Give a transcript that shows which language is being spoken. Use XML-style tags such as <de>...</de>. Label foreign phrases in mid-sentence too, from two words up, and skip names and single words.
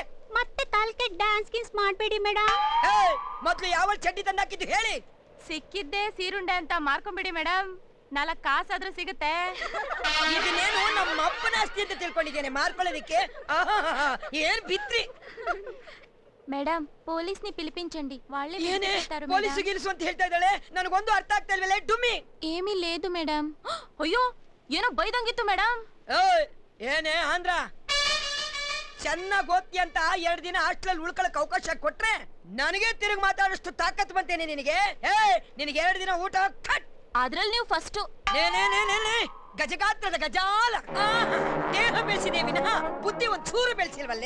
<kn>ಮತ್ತೆ ತಾಲ್ಕೆ ಡ್ಯಾನ್ಸ್ ಗಿನ್ಸ್ ಮಾಡ್ಬೇಡಿ ಮೇಡಮ್. ಮೊದ್ಲು ಯಾವ ಚಡ್ಡಿ ತಂದಾಕಿದ್ದು ಹೇಳಿ. ಸಿಕ್ಕಿದ್ದೆ ಸೀರುಂಡೆ ಅಂತ ಮಾರ್ಕೊಂಬಿಡಿ ಮೇಡಮ್, 4 ಕಾಸಾದ್ರೂ ಸಿಗುತ್ತೆ. ಇದನ್ನೇನು ನಮ್ಮ ಅಪ್ಪನ ಆಸ್ತಿ ಅಂತ ತಿಳ್ಕೊಂಡಿದ್ದೇನೆ ಮಾರ್ಕೊಳ್ಳೋದಿಕ್ಕೆ. ಏನ್ ಬಿತ್ರಿ</kn> <te>మేడం పోలీస్ని పిలిపించండి వాళ్ళే పిలిపిస్తారు మేడం. పోలీసు గిలుసు</te> <kn>ಅಂತ ಹೇಳ್ತಾ ಇದ್ದಾಳೆ, ನನಗೊಂದು ಅರ್ಥ ಆಗ್ತಾ ಇಲ್ವಲ್ಲ ಡುಮ್ಮಿ.</kn> <te>ఏమీ లేదు మేడం.</te> <kn>ಅಯ್ಯೋ ಏನೋ ಬೈದಂಗಿತ್ತು ಮೇಡಂ. ಏನೇ ಆಂಧ್ರ, ಚೆನ್ನಾಗಿ ಓದ್ತಿ ಅಂತ 2 ದಿನ ಹಾಸ್ಟೆಲ್ ಉಳ್ಕೊಳಕ್ ಅವಕಾಶ ಕೊಟ್ರೆ ನನಗೆ ತಿರುಗಿ ಮಾತಾಡೋಷ್ಟು ತಾಕತ್ ಬಂತೇನೆ ನಿನಗೆ. ನಿನಗೆ 2 ದಿನ ಊಟ ಕಟ್. ಅದ್ರಲ್ಲಿ ನೀವು ಫಸ್ಟ್ ಗಜಗಾತ್ರದ ಗಜಾಲ ದೇಹ ಬೆಳೆಸಿದೆ ವಿನಃ ಬುದ್ಧಿ ಒಂಚೂರು ಬೆಳೆಸಿಲ್ವಲ್ಲೇ.</kn>